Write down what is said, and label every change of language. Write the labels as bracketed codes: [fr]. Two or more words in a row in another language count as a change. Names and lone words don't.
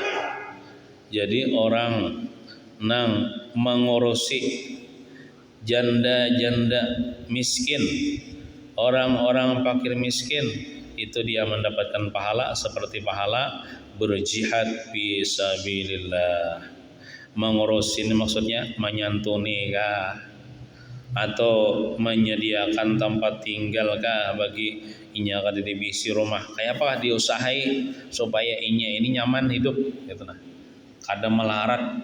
[id] Jadi orang yang mengurusi janda-janda miskin, orang-orang fakir miskin, itu dia mendapatkan pahala seperti pahala berjihad [ar] fi sabilillah. [id] Mengurus ini maksudnya menyantuni kah, atau menyediakan tempat tinggal kah bagi [bjn] inya kada di bisi rumah. Kayak apa diusahai supaya inya ini nyaman hidup gitu nah.